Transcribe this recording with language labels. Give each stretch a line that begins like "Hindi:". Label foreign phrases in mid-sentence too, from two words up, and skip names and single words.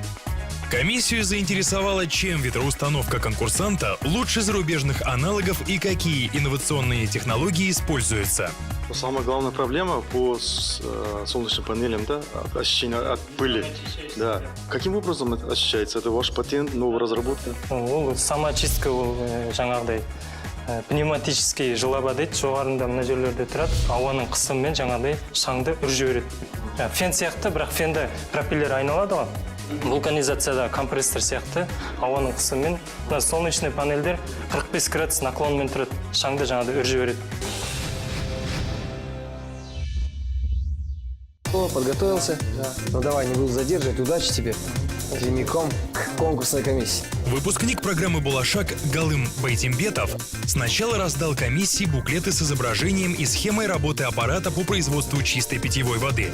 Russian: Комиссию заинтересовало, чем ветроустановка конкурсанта лучше зарубежных аналогов и какие инновационные технологии используются. Самая главная проблема по солнечным панелям, да, ощущение от пыли. Да. Каким образом это ощущается? Это ваш патент, новая разработка?
Kazakh: Самоочистка жаңағыдай пневматический жылаба дейді, жоғарында мына жерлерде тұрады, ауаның қысымымен жаңағыдай шаңды үріп жібереді. Фен сияқты, бірақ фенді пропеллер айналады ғой. Вулканизацияда компрессор сияқты ауаның қысымымен мына солнечный панельдер 45 градус наклонмен тұрады, шаңды жаңағыдай үріп жібереді.
Russian: Подготовился? Да. Ну давай, не буду задерживать. Удачи тебе. Прямиком к конкурсной комиссии. Выпускник программы «Болашак» Галым Байтимбетов сначала раздал комиссии буклеты с изображением и схемой работы аппарата по производству чистой питьевой воды.